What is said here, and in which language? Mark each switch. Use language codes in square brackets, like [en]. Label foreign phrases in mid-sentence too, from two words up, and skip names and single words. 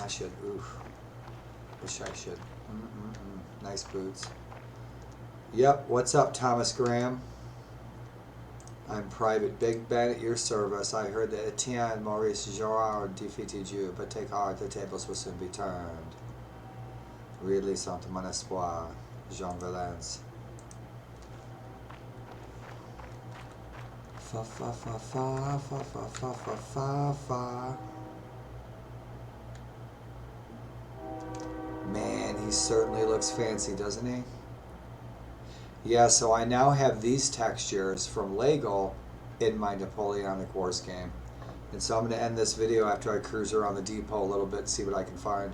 [en] I should, oof. Wish I should. Nice boots. Yep, what's up, Thomas Graham? I'm Private Big Ben at your service. I heard that Etienne Maurice Girard defeated you, but take heart, the tables will soon be turned. [fr] Really sans mon espoir, Jean Valence. Fa fa fa fa fa fa fa fa fa fa. [en] Man, he certainly looks fancy, doesn't he? Yeah, so I now have these textures from Lego in my Napoleonic Wars game. And so I'm going to end this video after I cruise around the depot a little bit and see what I can find.